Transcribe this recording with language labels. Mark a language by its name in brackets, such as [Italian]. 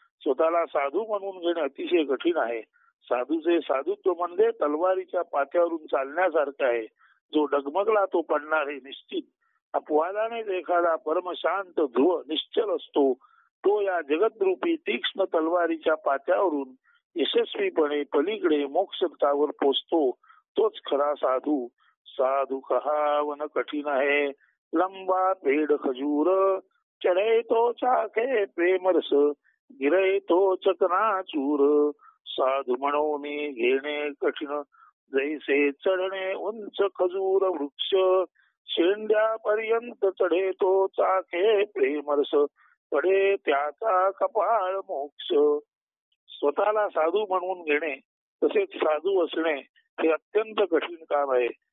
[Marathi] स्वतःला साधू म्हणून घेणे अतिशय कठीण आहे. साधूचे साधुत्व म्हणजे तलवारीच्या पात्यावरून चालण्यासारखे आहे. जो डगमगला तो पडणार आहे निश्चित. अपवादानेच एखादा परमशांत ध्रुव निश्चल असतो. तो या जगद्रूपी तीक्ष्ण तलवारीच्या पात्यावरून यशस्वीपणे पलीकडे मोक्षपथावर पोचतो. तोच खरा साधू. [Hindi] साधू कहावन कठीण है लंबा पेड़ खजूर, चढ़े तो चाखे प्रेमरस गिरे तो चकनाचूर. [Marathi] साधू म्हणून घेणे कठीण जैसे चढणे उंच खजूर वृक्ष, शेंड्यापर्यंत चढे तो चाखे प्रेमरस पडे त्याचा कपाळ मोक्ष. स्वतःला साधू म्हणून घेणे तसेच साधू असणे हे अत्यंत कठीण काम आहे.